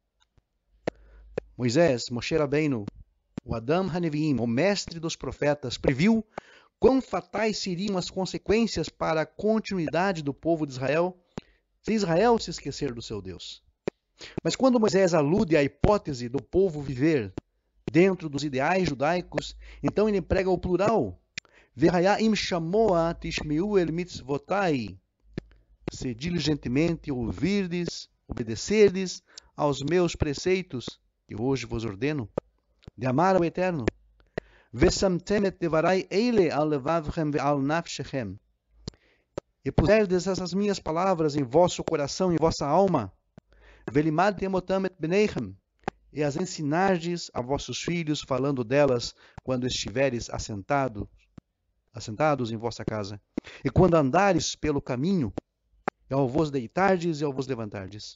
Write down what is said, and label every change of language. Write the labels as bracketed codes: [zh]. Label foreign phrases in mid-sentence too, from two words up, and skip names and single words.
[pt] Moisés, Moshe Rabbeinu, o [he] אדם הנביאים, [pt] o mestre dos profetas, previu quão fatais seriam as consequências para a continuidade do povo de Israel se Israel se esquecer do seu Deus. Mas quando Moisés alude à hipótese do povo viver dentro dos ideais judaicos, então ele emprega o plural. [he] והיה שמוע תשמעו אל מצוותי. [pt] Se diligentemente ouvirdes, obedecerdes aos meus preceitos, que hoje vos ordeno, de amar ao Eterno. [he] ושמתם את דברי אלה על לבבכם ועל נפשכם. [pt] E puserdes essas minhas palavras em vosso coração e em vossa alma. [he] ולמדתם אותם את בניכם. [pt] E as ensinardes a vossos filhos, falando delas, quando estiveres assentados em vossa casa. E quando andares pelo caminho, e ao vos deitardes e ao vos levantardes.